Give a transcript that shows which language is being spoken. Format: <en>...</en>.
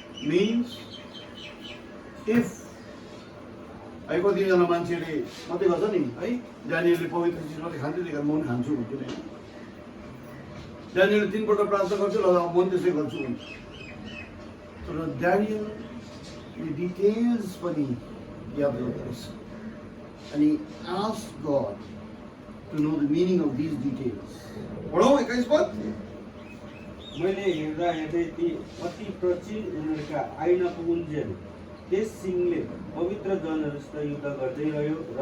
<en>means if</en> <ne>है कतिजना मान्छेले मात्रै गर्छ नि है, ड्यानियलले पवित्र चिज मात्रै खान्थ्यो, त्यही कारण म पनि खान्छु भन्थ्यो नि। ड्यानियलले 3 पल्ट प्रार्थना गर्छु, ल म पनि त्यसै गर्छु भन्छ। तर ड्यानियलले डिटेल्स पनि याद गर्दो रहेछ।</ne> <en>अनि ask God to know the meaning of these details.</en> <ne>पढौँ 21 पद। मैले हेर्दै ती अति प्राचीन उमेरका आइन पुगुन्जेल त्यस सिंहले पवित्र जनहरूसित युद्ध गर्दै रह्यो।</ne>